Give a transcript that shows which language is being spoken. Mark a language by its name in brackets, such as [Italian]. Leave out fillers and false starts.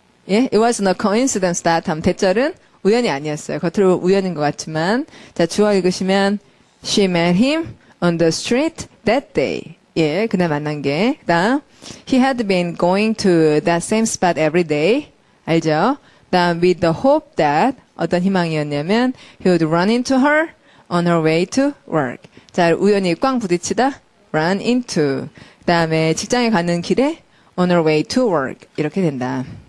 [Korean] 예, [English] it was no coincidence that [Korean] 하면 대절은 우연이 아니었어요. 겉으로 우연인 것 같지만 자, 주어 읽으시면 [English] she met him on the street that day. [Korean] 예, 그날 만난 게 그다음 [English] he had been going to that same spot every day. [Korean] 알죠? 그다음 [English] with the hope that [Korean] 어떤 희망이었냐면 [English] he would run into her on her way to work. [Korean] 자, 우연히 꽝 부딪히다 run into. 그다음에 직장에 가는 길에 [English] on her way to work [Korean] 이렇게 된다.